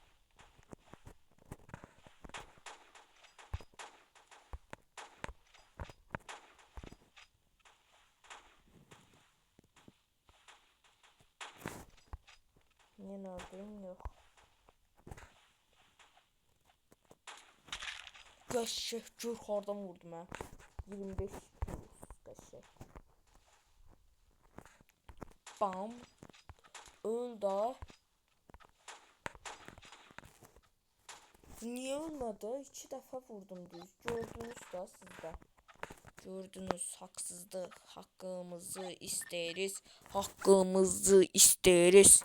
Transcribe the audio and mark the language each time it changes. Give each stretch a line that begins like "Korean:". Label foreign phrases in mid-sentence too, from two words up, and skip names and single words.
Turkish: Yine öldürüm yok.
Azerbaijani: Qəşəng gör hardan vurdum ha. 25 qəşəng. Bam.
Turkish: Öl da. Niye ölmedi? 2 defa vurdum düz. Gördünüz da sizde. Gördünüz, haksızlık. Hakkımızı isteriz. Hakkımızı isteriz.